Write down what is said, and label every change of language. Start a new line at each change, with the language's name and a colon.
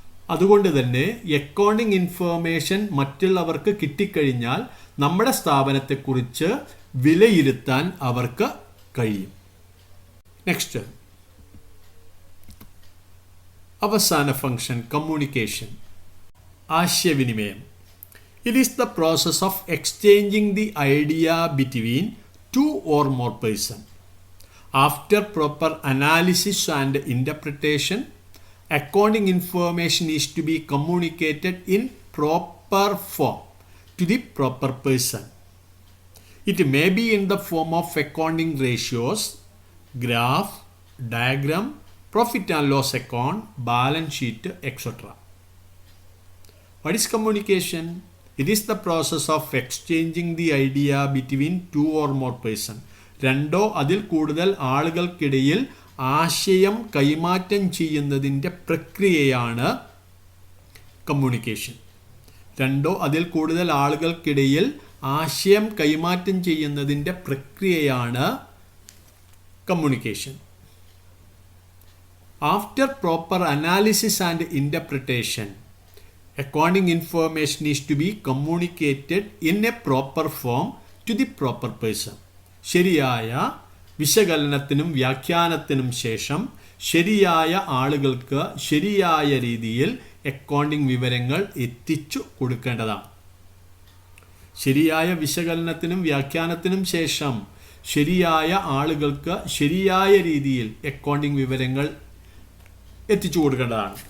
Malayalam: അതുകൊണ്ട് തന്നെ accounting information മറ്റുള്ളവർക്ക് കിട്ടിക്കഴിഞ്ഞാൽ നമ്മുടെ സ്ഥാപനത്തെക്കുറിച്ച് വിലയിരുത്താൻ അവർക്ക് കഴിയും. നെക്സ്റ്റ്, അവസാന ഫംഗ്ഷൻ, കമ്മ്യൂണിക്കേഷൻ, ആശയവിനിമയം.
English: It is the process of exchanging the idea between two or more persons. After proper analysis and interpretation, accounting information is to be communicated in proper form to the proper person. It may be in the form of accounting ratios, graph, diagram, profit and loss account, balance sheet, etc. What is communication? It is the process of exchanging the idea between two or more persons.
Malayalam: രണ്ടോ അതിൽ കൂടുതൽ ആളുകൾക്കിടയിൽ ആശയം കൈമാറ്റം ചെയ്യുന്നതിൻ്റെ പ്രക്രിയയാണ് communication. രണ്ടോ അതിൽ കൂടുതൽ ആളുകൾക്കിടയിൽ ആശയം കൈമാറ്റം ചെയ്യുന്നതിൻ്റെ പ്രക്രിയയാണ് communication.
English: After proper analysis and interpretation, accounting information is to be communicated in a proper form to the proper person.
Malayalam: ശരിയായ വിശകലനത്തിനും വ്യാഖ്യാനത്തിനും ശേഷം ശരിയായ ആളുകൾക്ക് ശരിയായ രീതിയിൽ അക്കൗണ്ടിംഗ് വിവരങ്ങൾ എത്തിച്ചു കൊടുക്കേണ്ടതാണ്. ശരിയായ വിശകലനത്തിനും വ്യാഖ്യാനത്തിനും ശേഷം ശരിയായ ആളുകൾക്ക് ശരിയായ രീതിയിൽ അക്കൗണ്ടിംഗ് വിവരങ്ങൾ എത്തിച്ചു കൊടുക്കേണ്ടതാണ്.